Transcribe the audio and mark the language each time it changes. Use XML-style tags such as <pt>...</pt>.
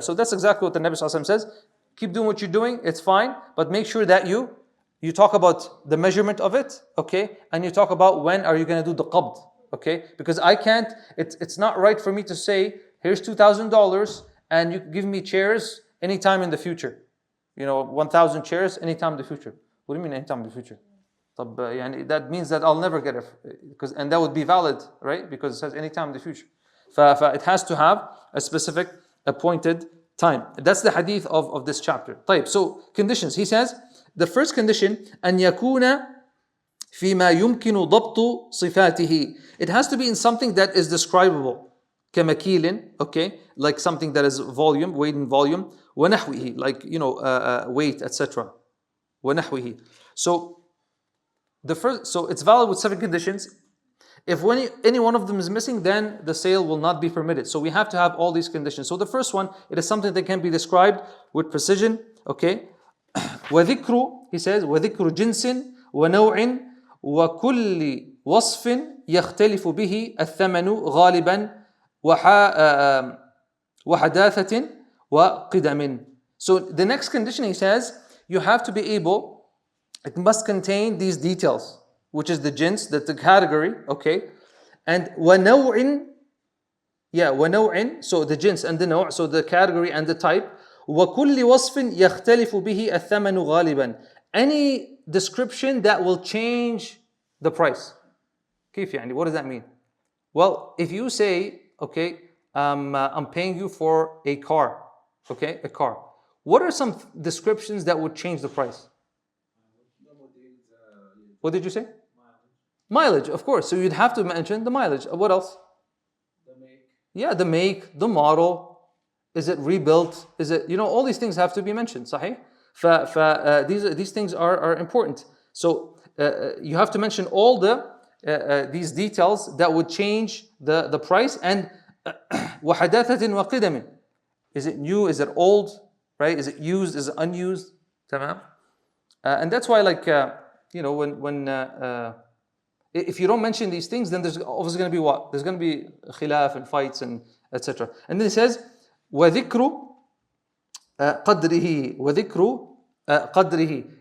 <en>So that's exactly what the Nabi Sallallahu Alaihi Wasallam says. Keep doing what you're doing, it's fine, but make sure that you talk about the measurement of it, okay, and you talk about when are you going to do the qabd, okay, because I can't, it's not right for me to say, here's $2,000 and you give me chairs anytime in the future, you know, 1,000 chairs anytime in the future. What do you mean anytime in the future? That means that I'll never get it, and that would be valid, right? Because it says anytime in the future. It has to have a specific appointed time. That's the hadith of this chapter. طيب, so conditions. He says, the first condition,</en> <ar>أن يكون فيما يمكن ضبط صفاته.</ar> <en>It has to be in something that is describable. كمكيل, okay, like something that is volume, weight in volume. ونحوه, like, you know, weight, etc.</en> <ar>ونحوه.</ar> <en>So it's valid with 7 conditions. If any one of them is missing, then the sale will not be permitted. So we have to have all these conditions. So the first one, it is something that can be described with precision, okay?</en> <ar>وذكر,</ar> <en>he says,</en> <ar>وذكر جنس ونوع وكل وصف يختلف به الثمن غالبا وحداثة وقدم.</ar> <en>So the next condition, he says, you have to be able, it must contain these details, which is the jins, the category, okay? And</en> <ar>وَنَوْعٍ, وَنَوْعٍ,</ar> <en>so the jins and the naw', so the category and the type.</en> <ar>وَكُلِّ وَصْفٍ يَخْتَلِفُ بِهِ الثَّمَنُ غَالِبًا.</ar> <en>Any description that will change the price.</en> <ar>كيف يعني?</ar> <en>What does that mean? Well, if you say, okay, I'm paying you for a car, okay, a car. What are some descriptions that would change the price? What did you say? Mileage, of course. So you'd have to mention the mileage. What else? The make. Yeah, the make, the model. Is it rebuilt? Is it, you know, all these things have to be mentioned. Sahih? These things are important. So you have to mention all these details that would change the price.</en> <ar>And وحداثة وقدم.</ar> <en>Is it new? Is it old? Right? Is it used? Is it unused? تمام? And that's why, like, you know, when if you don't mention these things, then there's always going to be what? There's going to be khilaf and fights and etc. And then it says,</en> <ar>وَذِكْرُ قَدْرِهِ وَذِكْرُ قَدْرِهِ.</ar>